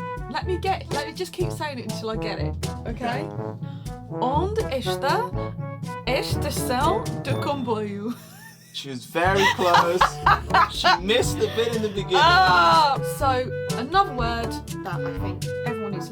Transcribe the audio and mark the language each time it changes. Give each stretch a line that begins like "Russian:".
English: Let me just keep saying it until I get it. Okay?
Portuguese: Onde está a estação do comboio?
English: She was very close. She missed a bit in the beginning. So another word that I think everyone needs to learn